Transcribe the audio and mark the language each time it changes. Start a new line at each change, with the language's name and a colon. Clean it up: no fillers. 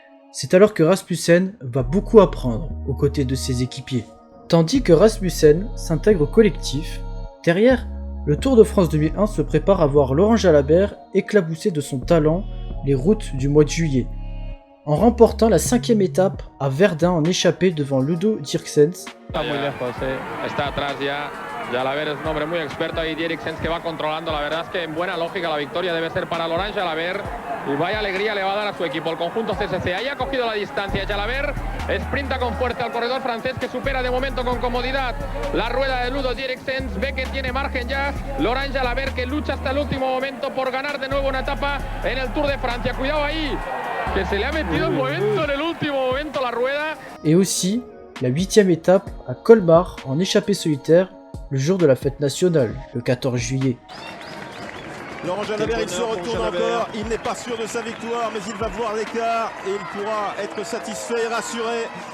French: C'est alors que Rasmussen va beaucoup apprendre aux côtés de ses équipiers. Tandis que Rasmussen s'intègre au collectif, derrière, le Tour de France 2001 se prépare à voir Laurent Jalabert éclabousser de son talent les routes du mois de juillet, en remportant la 5e étape à Verdun en échappée devant Ludo Dirksens.
Spanish: Está muy lejos, está atrás ya. Jalabert es un hombre muy experto ahí, Dirksens que va controlando. La verdad es que en buena lógica la victoria debe ser para Laurent Jalabert. Y vaya alegría le va a dar a su equipo, el conjunto CSC. Ahí ha cogido la distancia Jalabert, sprinta con fuerza al corredor francés que supera de momento con comodidad la rueda de Ludo Dirksens. Ve que tiene margen ya Laurent Jalabert que lucha hasta el último momento por ganar de nuevo una etapa en el Tour de Francia. Cuidado ahí, que se le ha metido un momento en el último momento la rueda.
French: Et aussi la 8e étape à Colmar en échappée solitaire le jour de la fête nationale, le 14 juillet. Laurent Jalabert, il se retourne encore, il n'est pas sûr de sa victoire, mais il va voir l'écart et il pourra être satisfait et rassuré.